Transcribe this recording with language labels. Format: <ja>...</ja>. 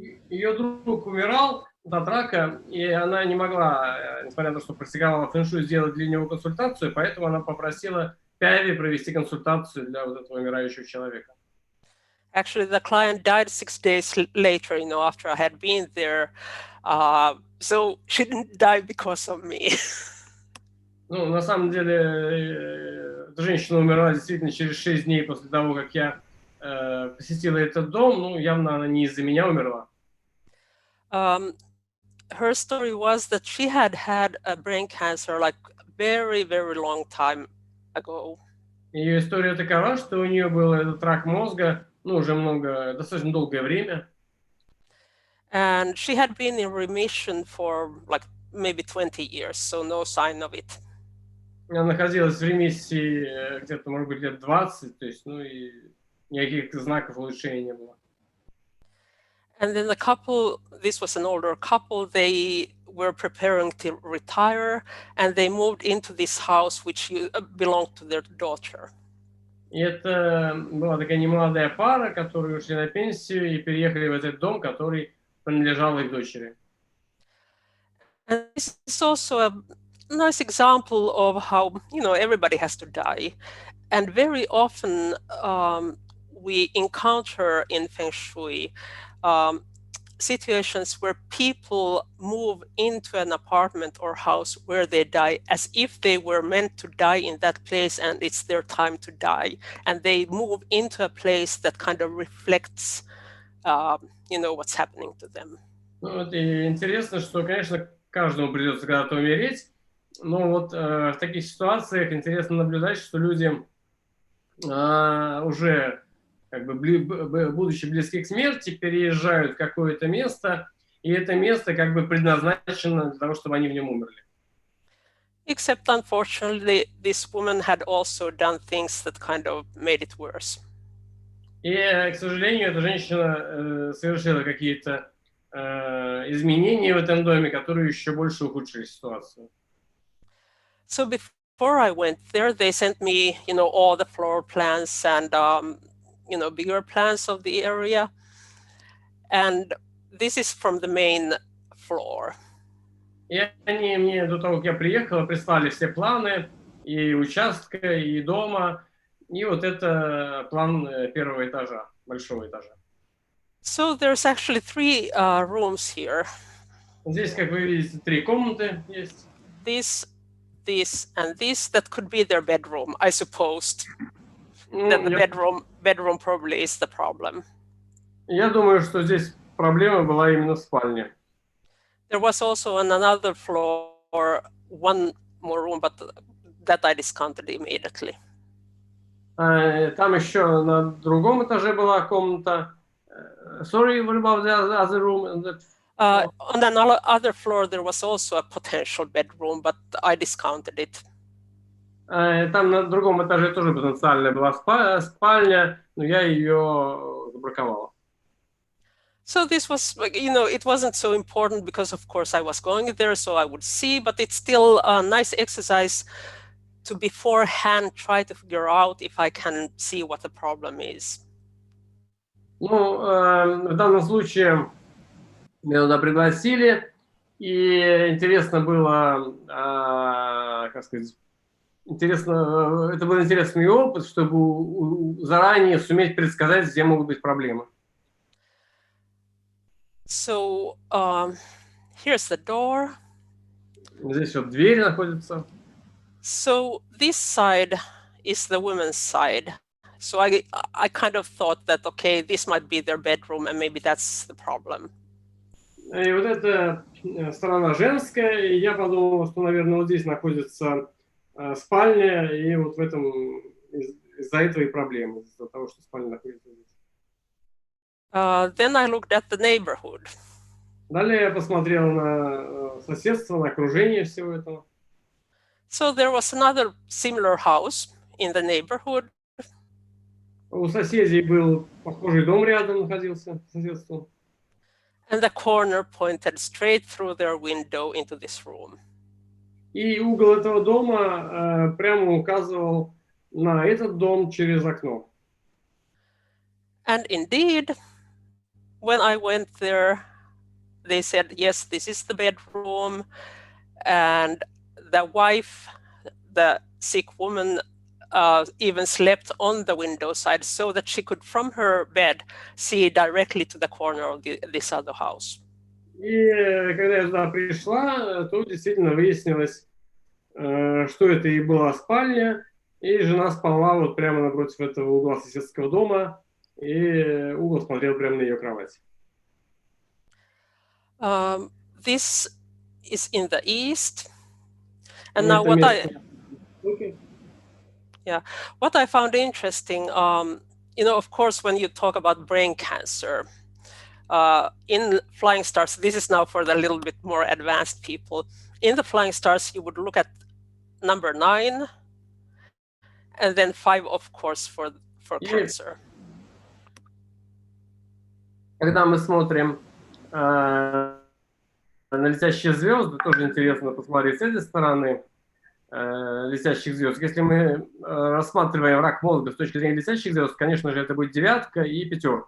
<ru>Ее друг умирал от рака, и она не могла, несмотря на то, что практиковала фэн-шуй, сделать для него консультацию, поэтому она попросила Пяйви провести консультацию для вот этого умирающего человека.</ru> <en>Actually, the client died 6 days later, after I had been there. So she didn't die because of me.</en> <ru>Ну, на самом деле, женщина умерла действительно через 6 дней после того, как я посетила этот дом. Ну, явно она не из-за меня умерла.</ru> <en>Her story was that she had a brain cancer like very, very long time ago.</en> <ru>Ее история такова, что у нее был этот рак мозга, ну, уже достаточно долгое время.</ru> <en>And she had been in remission for like maybe 20 years, so no sign of it.</en> <ru>Она находилась в ремиссии где-то, может быть, лет 20, то есть, ну, и никаких знаков улучшения не было.</ru> <en>And then the couple, this was an older couple, they were preparing to retire, and they moved into this house which belonged to their daughter.</en> <ru>И это была такая немолодая пара, которые ушли на пенсию и переехали в этот дом, который принадлежал их дочери.</ru> <en>And this is also a nice example of how, you know, everybody has to die. And very often we encounter in Feng-shui situations where people move into an apartment or house where they die as if they were meant to die in that place and it's their time to die. And they move into a place that kind of reflects, you know, what's happening to them.</en> <ru>Ну, вот и интересно, что, конечно, каждому придется когда-то умереть, но вот в таких ситуациях интересно наблюдать, что люди уже, как бы, будучи близки к смерти, переезжают в какое-то место, и это место как бы предназначено для того, чтобы они в нем умерли.</ru> <en>Except, unfortunately, this woman had also done things that kind of made it worse.</en> <ru>И, к сожалению, эта женщина совершила какие-то изменения в этом доме, которые еще больше ухудшили ситуацию.</ru> <en>So before I went there, they sent me, you know, all the floor plans and, you know, bigger plans of the area. And this is from the main floor.</en> <ru>И они мне до того, как я приехала, прислали все планы и участка, и дома. И вот это план первого этажа, большого этажа.</ru> <en>So there's actually 3 rooms here.</en> <ru>Здесь, как вы видите, 3 комнаты есть.</ru> <en>This, and this, that could be their bedroom, I supposed. That the bedroom probably is the problem.</en> <ru>Я думаю, что здесь проблема была именно в спальне.</ru> <en>There was also on another floor one more room, but that I discounted immediately.</en> <ru>Там еще на другом этаже была комната.</ru> <en>Sorry, what about the other room? On another other floor, there was also a potential bedroom, but I discounted it.</en> <ru>Там на другом этаже тоже потенциально была спальня, но я ее забраковала.</ru> <en>So this was, you know, it wasn't so important because, of course, I was going there, so I would see, but it's still a nice exercise to beforehand try to figure out if I can see what the problem is.</en> <ru>Ну, в данном случае меня туда пригласили, и интересно было, как сказать, это был интересный опыт, чтобы заранее суметь предсказать, где могут быть проблемы.</ru> <en>So here's the door.</en> <ru>Здесь вот дверь находится.</ru> <en>So this side is the women's side. So I kind of thought that, okay, this might be their bedroom and maybe that's the problem.</en> <ru>И вот эта сторона женская, и я подумал, что, наверное, вот здесь находится спальня, и вот в этом из-за этого и проблема, из-за того, что спальня находится здесь.</ru> <en>Then I looked at the neighborhood.</en> <ru>Далее я посмотрел на соседство, на окружение всего этого.</ru> <en>So there was another similar house in the neighborhood.</en> <ru>У соседей был похожий дом рядом находился, соседство.</ru> <en>And the corner pointed straight through their window into this room.</en> <ru>И угол этого дома прямо указывал на этот дом через окно.</ru> <en>And indeed, when I went there, they said, yes, this is the bedroom. And the wife, the sick woman, even slept on the window side so that she could, from her bed, see directly to the corner of this other house.</en> <ru>И когда я туда пришла, то действительно выяснилось, что это и была спальня, и жена спала вот прямо напротив этого угла соседского дома, и угол смотрел прямо на ее кровать.</ru> <en>This is in the east, And now what I found interesting, of course, when you talk about brain cancer, in flying stars, this is now for the little bit more advanced people. In the flying stars, you would look at number 9, and then 5, of course, for cancer.</en> <ru>Когда мы смотрим на летящие звезды, тоже интересно посмотреть с этой стороны летящих звезд. Если мы рассматриваем рак мозга с точки зрения летящих звезд, конечно же, это будет 9 и 5.</ru>